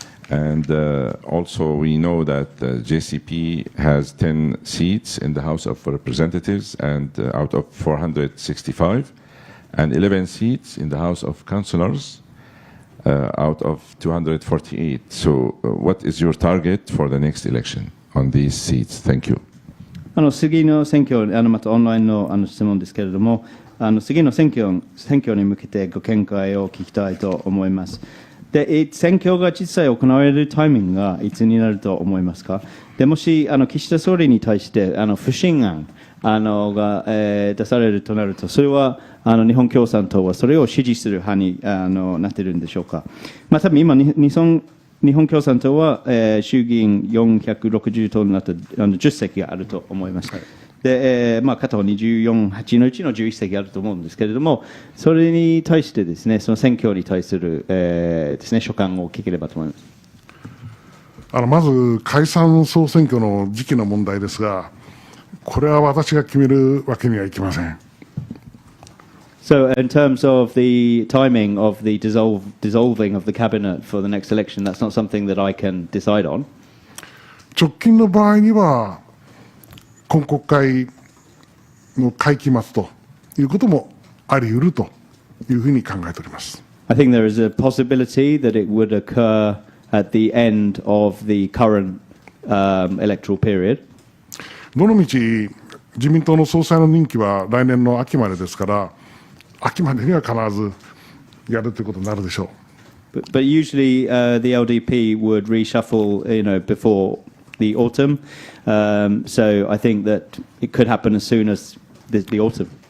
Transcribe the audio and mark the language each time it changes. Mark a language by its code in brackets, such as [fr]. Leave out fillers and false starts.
[en] And also we know that JCP has 10 seats in the House of Representatives and out of 465, and 11 seats in the House of Councillors out of 248. So what is your target for the next election on these seats? Thank you. [ja] 次の選挙、またオンラインの質問ですけれども、次の選挙に向けてご見解を聞きたいと思います。で、選挙が実際行われるタイミングがいつになると思いますか？で、もし岸田総理に対して不信任が出されるとなると、それは日本共産党はそれを支持する派になっているんでしょうか。まあ、多分今日本共産党は、衆議院460党になって10席があると思います。で、片方24のうちの11席あると思うんですけれども、それに対してですね、その選挙に対する、ですね、所感を聞ければと思います。まず解散総選挙の時期の問題ですが、これは私が決めるわけにはいきません。 [en] So, in terms of the timing of the dissolving of the cabinet for the next election, that's not something that I can decide on. [ja] 直近の場合には、今国会の会期末ということもあり得るというふうに考えております。 [en] I think there is a possibility that it would occur at the end of the current electoral period. [ja] どのみち自民党の総裁の任期は来年の秋までですから、秋までには必ずやるということになるでしょう。 [en] But usually the LDP would reshuffle, before the autumn. So I think that it could happen as soon as the autumn.